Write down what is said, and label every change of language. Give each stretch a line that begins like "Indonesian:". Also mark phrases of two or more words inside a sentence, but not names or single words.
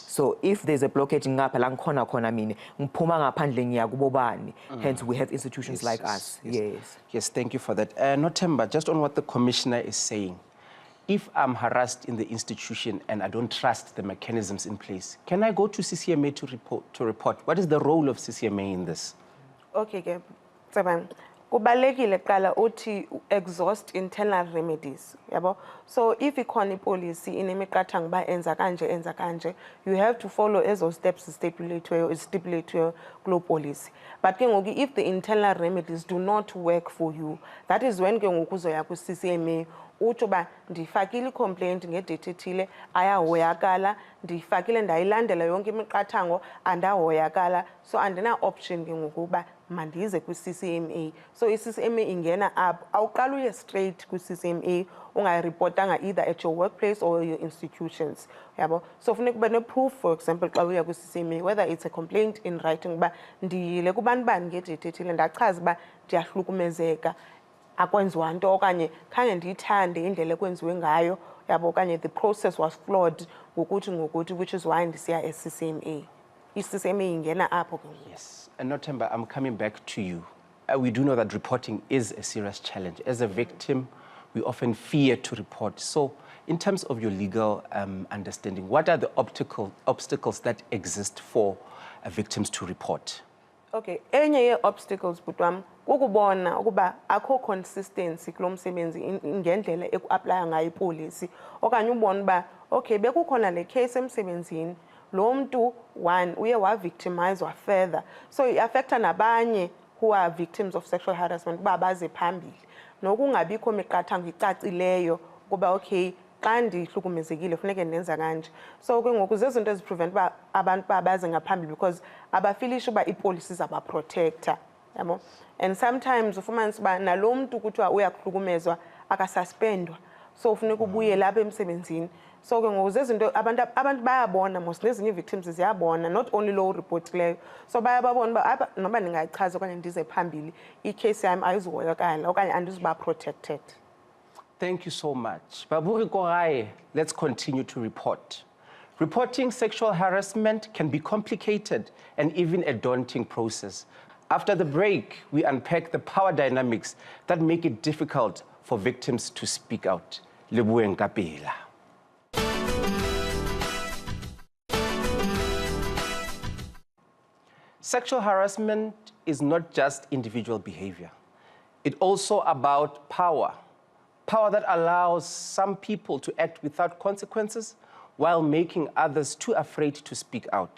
English: So if there's a blockage hence we have institutions like us. Yes, thank you for that. Nothemba, just on what the commissioner is saying, if I'm harassed in the institution and I don't trust the mechanisms in place, can I go to CCMA to report? What is the role of CCMA in this?
Xhosa: Okay, kubalekile qala uthi
English: exhaust internal remedies,
Xhosa: yabo. So if ikhona ipolicy inemiqathango ba enza kanje,
English: you have to follow ezo steps stipulated kulo policy.
Xhosa: But ke ngoku
English: if the internal remedies do not work for you, that is when
Xhosa: ke ngoku uzoya ku CCMA utsho ba ndifakile complaint ngedate ethile ayahoyakala, ndifakile ndayilandela yonke imiqathango andahoyakala, so andina option ke ngoku ba mandize ku CCMA. So i-CCMA ingena up, awuqala uye straight ku CCMA ungayireportanga
English: either at your workplace or your institutions,
Xhosa: yabo. So funeka ube ne-proof,
English: for example,
Xhosa: xa uya ku CCMA,
English: whether it's a complaint in writing
Xhosa: ba ndiyile kubani bani ngedate ethile ndachaza ba ndiyahlukumezeka, akwenziwa nto okanye khange ndiyithande indlela ekwenziwe ngayo, yabo, okanye
English: the process was flawed
Xhosa: ngokuthi,
English: which is why
Xhosa: ndisiya e-CCMA. I-CCMA ingena apho.
English: Yes, and Nothemba, I'm coming back to you. We do know that reporting is a serious challenge. As a victim, we often fear to report. So in terms of your legal understanding, what are the obstacles that exist for victims to report?
Xhosa: Okay, enye ye-obstacles butwam kukubona ukuba akho consistency kulo msebenzi ngendlela eku-aplaya ngayo ipolicy, okanye ubona uba okay bekukhona le case emsebenzini, lo mntu one uye wa-victimizwa further, so i-affecta nabanye
English: who are victims of sexual harassment
Xhosa: uba baze phambili, nokungabikho miqathango icacileyo kuba okay xa ndihlukumezekile funeke ndenza kanje. So ke ngoku zezinto eziprevent uba abantu uba baze ngaphambili because abafilishi uba ipolicy zabaprotector, yabo. And sometimes ufumanisa uba nalo mntu kuthiwa uyakuhlukumezwa akasuspendwa, so ufuneka ubuye lapha emsebenzini. So ke ngoku zezinto abantu bayabona mos nezinye ii-victims ziyabona,
English: not only
Xhosa: low reportileyo, so bayababona uba noba ndingayichaza okanye ndize phambili icase yam ayizuhoyakala okanye andizuba protected.
English: Thank you so much. Baburi Korae, let's continue to report. Reporting sexual harassment can be complicated and even a daunting process. After the break, we unpack the power dynamics that make it difficult for victims to speak out.
Southern Sotho: Leboheng ka pela.
English: Sexual harassment is not just individual behavior. It's also about power. Power that allows some people to act without consequences while making others too afraid to speak out.